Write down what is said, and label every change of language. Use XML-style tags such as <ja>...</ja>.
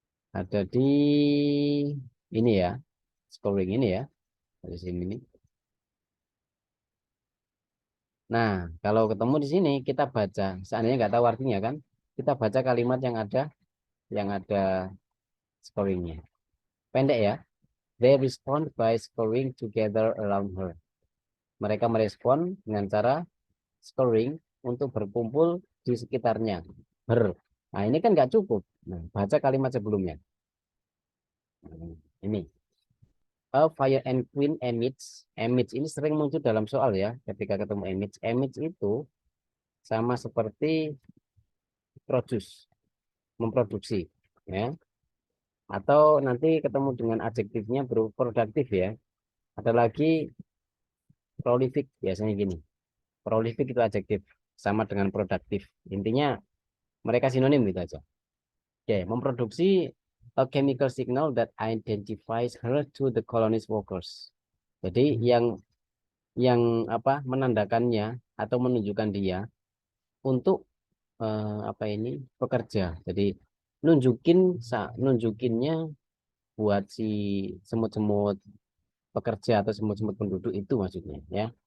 <id>Ada di ini ya, scoring ini ya, dari sini nih. Nah, kalau ketemu di sini kita baca, seandainya nggak tahu artinya kan, kita baca kalimat yang ada scoringnya. Pendek ya.</id> <en>They respond by scoring together around her.</en> <id>Mereka merespon dengan cara scoring untuk berkumpul di sekitarnya. Her. Nah, ini kan nggak cukup. Nah, baca kalimat sebelumnya. Nah, ini.</id> <en>A fire and queen emits.</en> <id>Emits ini sering muncul dalam soal ya. Ketika ketemu emits. Emits itu sama seperti produce, memproduksi. Ya. Atau nanti ketemu dengan adjektifnya produktif ya. Ada lagi prolific biasanya gini. Prolific itu adjektif sama dengan produktif. Intinya mereka sinonim gitu aja.</id> <en>Oke,</en> <id>memproduksi</id> <en>a chemical signal that identifies her to the colonist workers.</en> <id>Jadi yang apa menandakannya atau menunjukkan dia untuk apa ini pekerja. Jadi nunjukinnya buat si semut-semut pekerja atau semut-semut penduduk itu maksudnya ya.</id>